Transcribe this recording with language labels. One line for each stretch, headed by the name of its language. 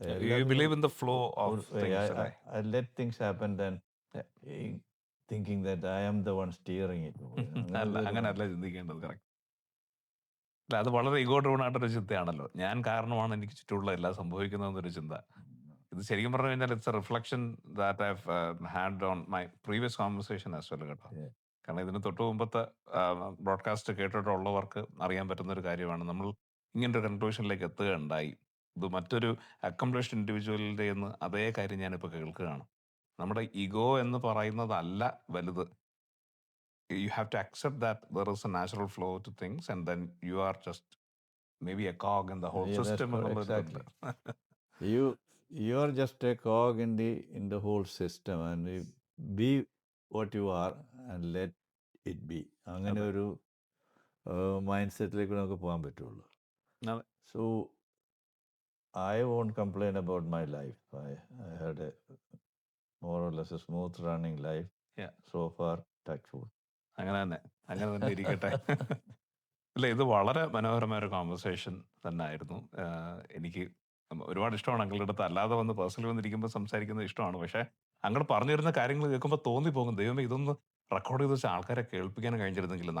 English: You believe in the flow of things, right? I let things happen then, thinking that I am the one steering it.
Malayalam: അങ്ങനെയല്ല ചിന്തിക്കേണ്ടത്. Correct. അല്ല, അത് വളരെ ego driven ആയിട്ടൊരു ചിന്തയാണല്ലോ. ഞാൻ കാരണമാണ് എനിക്ക് ചുറ്റുമുള്ള എല്ലാം സംഭവിക്കുന്നതെന്നൊരു ചിന്ത. ഇത് ശരിക്കും പറഞ്ഞു കഴിഞ്ഞാൽ
English: It's a reflection that I had on my previous conversation as well കേട്ടോ.
Malayalam: കാരണം ഇതിന് തൊട്ട് മുമ്പത്തെ ബ്രോഡ്കാസ്റ്റ് കേട്ടിട്ടുള്ളവർക്ക് അറിയാൻ പറ്റുന്ന ഒരു കാര്യമാണ്, നമ്മൾ ഇങ്ങനൊരു കൺക്ലൂഷനിലേക്ക് എത്തുകയുണ്ടായി. ഇത് മറ്റൊരു അക്കംപ്ലിഷ്ഡ് ഇൻഡിവിജ്വലിൻ്റെ എന്ന് അതേ കാര്യം ഞാനിപ്പോൾ കേൾക്കുകയാണ്. നമ്മുടെ ഈഗോ എന്ന് പറയുന്നതല്ല വലുത്.
English: You have to accept that there is a natural flow to things and then you are just maybe a cog in the whole system. Exactly. You are just a cog in the whole system, and you be what you are and let it be.
Malayalam: അങ്ങനെ ഒരു mind സെറ്റിലേക്ക് നമുക്ക് പോകാൻ പറ്റുള്ളൂ.
English: So I won't complain about my life. I had a more or less a smooth running life. So far, touch wood.
Malayalam: അങ്ങനെ തന്നെ ഇരിക്കട്ടെ. അല്ല, ഇത് വളരെ മനോഹരമായ ഒരു കോൺവെർസേഷൻ തന്നെ ആയിരുന്നു. എനിക്ക് ഒരുപാട് ഇഷ്ടമാണ് അങ്ങളുടെ അടുത്ത്. അല്ലാതെ വന്ന് പേഴ്സണലി വന്നിരിക്കുമ്പോൾ സംസാരിക്കുന്നത് ഇഷ്ടമാണ്. പക്ഷേ അങ്ങോട്ട് പറഞ്ഞു തരുന്ന കാര്യങ്ങൾ കേൾക്കുമ്പോൾ തോന്നിപ്പോകും, ദൈവമേ ഇതൊന്ന് റെക്കോർഡ് ചെയ്ത് വെച്ച് ആൾക്കാരെ കേൾപ്പിക്കാൻ കഴിഞ്ഞിരുന്നെങ്കിലെന്ന്.